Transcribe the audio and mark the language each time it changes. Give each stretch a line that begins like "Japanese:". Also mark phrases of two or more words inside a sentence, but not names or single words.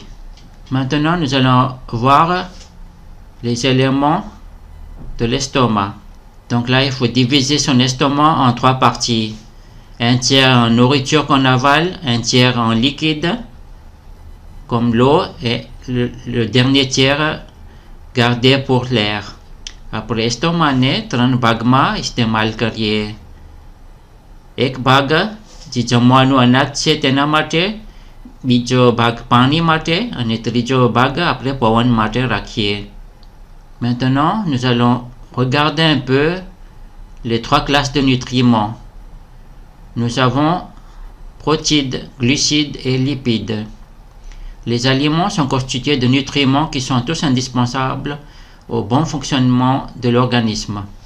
French: Maintenant, nous allons voir les éléments de l'estomac. Donc là, il faut diviser son estomac en 3 parties. Un tiers en nourriture qu'on avale, un tiers en liquide, comme l'eau, et le dernier tiers gardé pour l'air. Après estomac
Gujarati: ने 3 ભાગમાં ઇસ્તેમાલ કરીએ. એક ભાગ જે જમવાનું અનાજ છે તેના માટે, બીજો ભાગ પાણી માટે અને ત્રીજો ભાગ આપણે પવન માટે રાખીએ.
French: Maintenant, nous allons regarder un peu les 3 classes de nutriments. Nous avons protides, glucides et lipides. Les aliments sont constitués de nutriments qui sont tous indispensables au bon fonctionnement de l'organisme.